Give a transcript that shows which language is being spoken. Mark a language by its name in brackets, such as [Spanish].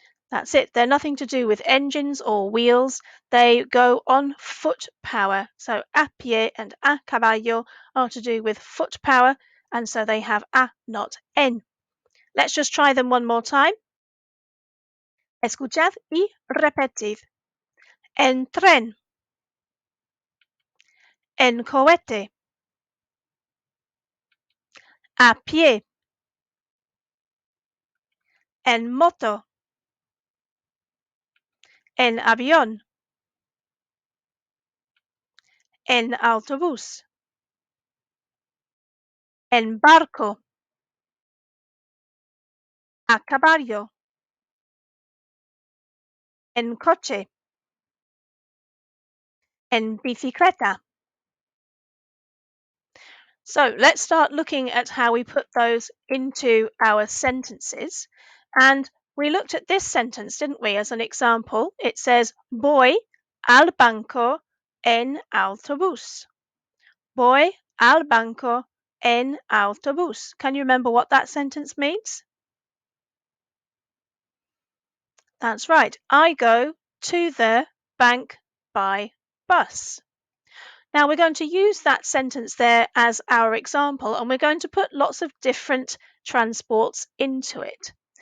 [English] That's it. They're nothing to do with engines or wheels. They go on foot power. So a pie and a caballo are to do with foot power, and so they have a, not n. Let's just try them one more time. [Spanish] Escuchad y repetid. En tren, en cohete, a pie, en moto, en avión, en autobús, en barco, a caballo, en coche, en bicicleta. [English] So let's start looking at how we put those into our sentences. And we looked at this sentence, didn't we, as an example? It says, [Spanish] voy al banco en autobús. Voy al banco en autobús. [English] Can you remember what that sentence means? That's right. I go to the bank by bus. Now we're going to use that sentence there as our example, and we're going to put lots of different transports into it.